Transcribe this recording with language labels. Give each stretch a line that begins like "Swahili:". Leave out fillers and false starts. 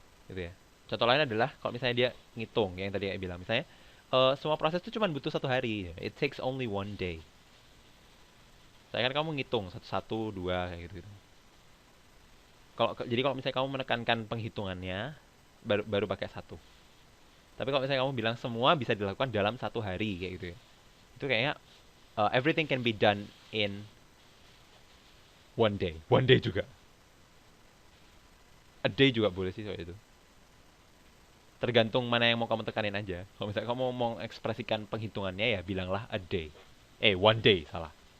Indonesian: Gitu ya. Contoh lain adalah kalau misalnya dia ngitung yang tadi saya bilang, misalnya semua proses itu cuma butuh satu hari.
English: It takes only one day.
Indonesian: Saya kan kamu ngitung satu satu dua kayak gitu, gitu. Jadi kalau misalnya kamu menekankan penghitungannya baru pakai satu. Tapi kalau misalnya kamu bilang semua bisa dilakukan dalam satu hari kayak gitu ya. Itu kayaknya
English: everything can be done in one day.
Indonesian: One day juga. A day juga boleh sih soal itu. Tergantung mana yang mau kamu tekanin aja. Kalau misalnya kamu mau mengekspresikan penghitungannya ya bilanglah a day. One day, salah.